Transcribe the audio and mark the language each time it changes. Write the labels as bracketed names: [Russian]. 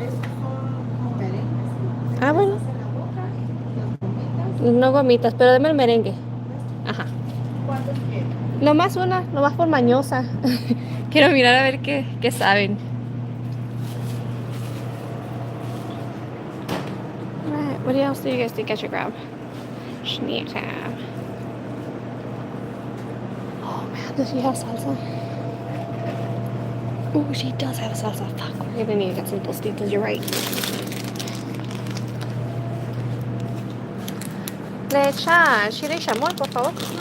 [Spanish] Estos son como merengues. Ah, bueno. En la boca, las gomitas. No gomitas, pero deme el merengue. Ajá. ¿Cuántos quieres? Nomás una, nomás por mañosa. Quiero mirar a ver qué saben. [English] Right, what else do you guys think I should grab? Schneeka. Oh man, does she have salsa? Oh, she does have salsa. Fuck, we're gonna need to get some tostitos, you're right. [Spanish] Le echa chile y chamoy, por favor.